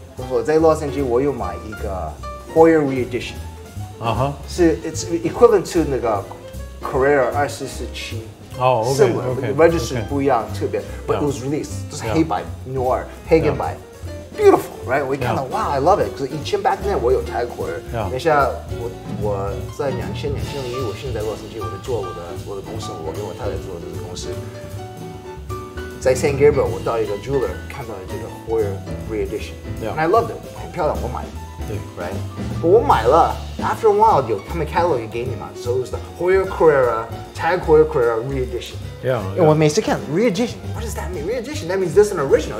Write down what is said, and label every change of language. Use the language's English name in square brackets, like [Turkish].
[Chinese] 我在洛杉矶，我有买一个 HEUER Reedition， 是 [English] it's equivalent to [Chinese] 那个 Carrera 2447， [English] similar register [Chinese] 不一样，特别 ， [English] but it was released， [Chinese] 就是黑白 noir 黑跟白 ， [English] beautiful，right？ [Chinese] 我一看到，哇 ， [English] I love it， [Chinese] 可是以前 [English] back then [Chinese] 我有 TAG HEUER， 等一下我在2000、2001，我现在洛杉矶，我在做我的公司，我跟我太太做这个公司。在 San Gabriel， 我到一个 jeweler 看到这个 HEUER Reedition， [English] and I loved it， [Chinese] 很漂亮，我买了，对 ， [English] right？ [Chinese] 我买了 ， [English] after a while [Chinese] 他们 catalog 也给你嘛 ， [English] so it's the HEUER Carrera TAG HEUER Carrera Reedition。 [Chinese] 我每次看 [English] Reedition，what does that mean? Reedition that means this is an original.